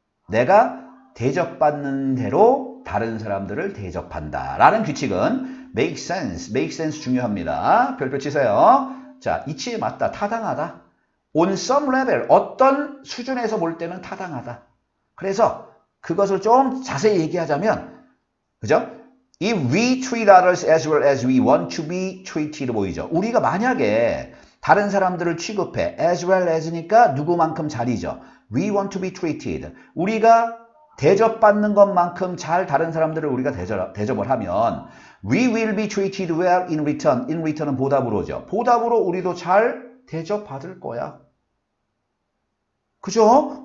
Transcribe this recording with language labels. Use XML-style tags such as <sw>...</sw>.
<ko>내가 대접받는 대로 다른 사람들을 대접한다. 라는 규칙은</ko> <en>make sense</en> <ko>중요합니다. 별표 치세요. 자, 이치에 맞다. 타당하다.</ko> <en>on some level,</en> <ko>어떤 수준에서 볼 때는 타당하다. 그래서 그것을 좀 자세히 얘기하자면, 그죠?</ko> <en>If we treat others as well as we want to be treated</en> <ko>보이죠? 우리가 만약에 다른 사람들을 취급해.</ko> <en>as well as</en> <ko>니까 누구만큼 잘이죠.</ko> <en>we want to be treated.</en> <ko>우리가 대접받는 것만큼 잘 다른 사람들을 우리가 대접을 하면</ko> <en>we will be treated well in return. in return</en> <ko>은 보답으로죠. 보답으로 우리도 잘 대접받을 거야. 그죠?</ko>